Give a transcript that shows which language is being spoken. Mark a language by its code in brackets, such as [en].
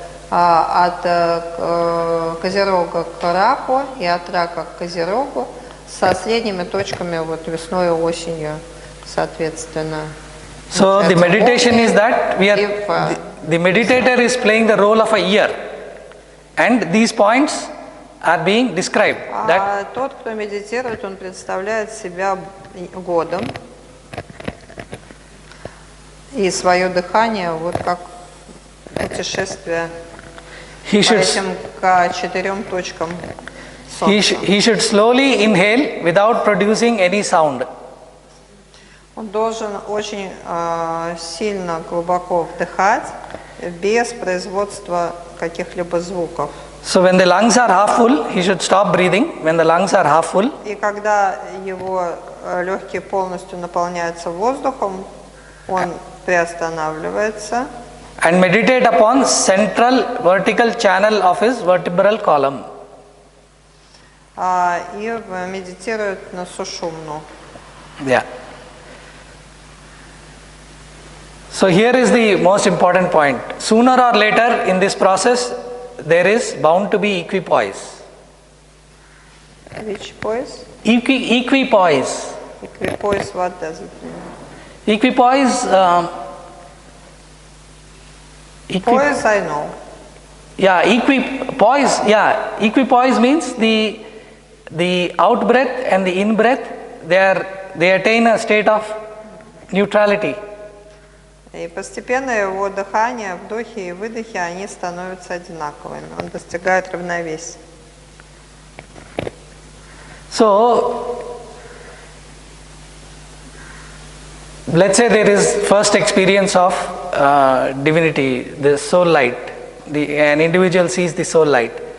[ru] от Козерога к Раку и от Рака к Козерогу со средними точками вот весной и осенью, соответственно. [en] So the meditation is that we are the meditator is playing the role of a year, and these points are being described. [ru] А тот, кто медитирует, он представляет себя годом и свое дыхание вот как путешествие по этим к 4 точкам солнца. [en] He should slowly inhale without producing any sound. [ru] Он должен очень сильно, глубоко вдыхать без производства каких-либо звуков. [en] So when the lungs are half full, he should stop breathing. When the lungs are half full, [ru] И когда его легкие полностью наполняются воздухом, он приостанавливается. [en] and meditate upon central vertical channel of his vertebral column. [ru] И медитирует на сушумну. [en] Yeah. So here is the most important point. Sooner or later in this process, there is bound to be equipoise. Which poise? Equipoise. Equipoise, what does it mean? Equipoise. Poise, I know. Yeah, equipoise. Yeah, equipoise means the out breath and the in breath, they attain a state of neutrality. [ru] И постепенно его дыхание, вдохи и выдохи, они становятся одинаковыми. Он достигает равновесия. [en] So, let's say there is first experience of divinity, the soul light. An individual sees the soul light.